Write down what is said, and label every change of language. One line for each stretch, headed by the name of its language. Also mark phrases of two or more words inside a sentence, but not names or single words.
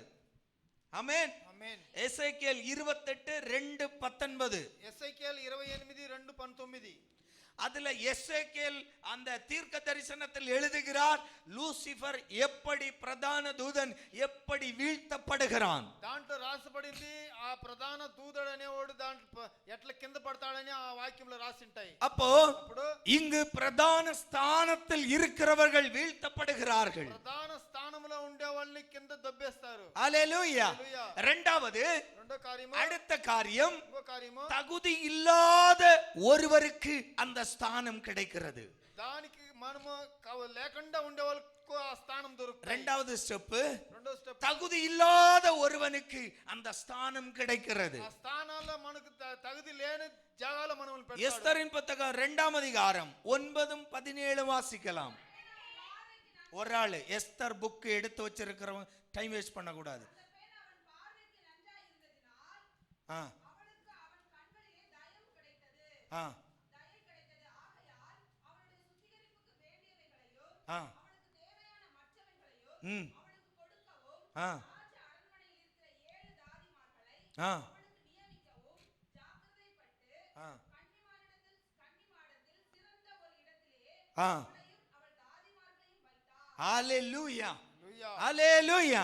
Tamil: ஆமென், ஆமென். எசேக்கியேல் 28 2 19. எசேக்கியேல் 28 2 19. அதுல எசேக்கியேல் அந்த தீர்க்க தரிசனத்தில் எழுதுகிறார், லூசிபர் எப்படி பிரதான தூதன் எப்படி வீழ்த்தப்படுகிறான்.
Telugu: దాంట్లో రాసబడింది ఆ ప్రధాన దూతడు అనేవాడు దాంట్లో ఎట్లా కింద పడతాడని ఆ వాక్యంలో రాసింటాయి.
Tamil: அப்போ இங்கு பிரதான ஸ்தானத்தில் இருக்கிறவர்கள் வீழ்த்தப்படுகிறார்கள்.
Telugu: ప్రధాన స్థానంలో ఉండే వాళ్ళని కింద దొబ్బేస్తారు.
Tamil: ஹல்லேலூயா. இரண்டாவது
Telugu: రెండో కార్యము,
Tamil: அடுத்த காரியம்,
Telugu: ఇంకో కార్యము,
Tamil: தகுதி இல்லாத ஒருவருக்கு அந்த ஸ்தானம் கிடைக்கிறது.
Telugu: దానికి మనము లేకుండా ఉండే వాళ్ళకు ఆ స్థానం దొరుకుతుంది.
Tamil: இரண்டாவது ஸ்டெப்,
Telugu: రెండో స్టెప్,
Tamil: தகுதி இல்லாத ஒருவனுக்கு அந்த ஸ்தானம் கிடைக்கிறது.
Telugu: ఆ స్థానాల్లో మనకు తగుది లేని జాగాలో మనల్ని పెడతాడు.
Tamil: எஸ்தரின் புத்தகம் 2ஆம் அதிகாரம் 9-17 வாசிக்கலாம். ஒரு ஆளு எஸ்தர் புக் எடுத்து வச்சிருக்கிறவங்க
English: time waste
Tamil: பண்ண கூடாது. ஆ ஆ ஆ ம் ஆ ஆ ஆ ஹல்லேலூயா ஹல்லேலூயா